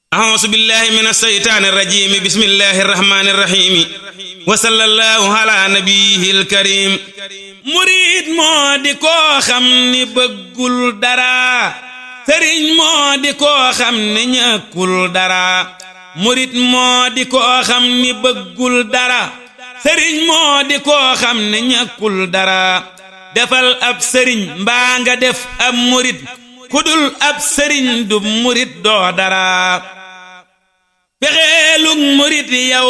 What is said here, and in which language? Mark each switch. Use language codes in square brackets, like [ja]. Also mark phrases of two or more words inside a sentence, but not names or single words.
[ar] أعوذ بالله من الشيطان الرجيم بسم الله الرحمن الرحيم وصلى الله على نبيه الكريم [wo] murid moo di koo xam ni bëggul dara sëriñ moo di koo xam ni ñàkkul dara murid moo di koo xam ni bëggul dara sëriñ moo di koo xam ni ñàkkul dara defal ab sëriñ mbaa nga def ab murid kudul ab sëriñ du murid doo dara fexeelug murid yow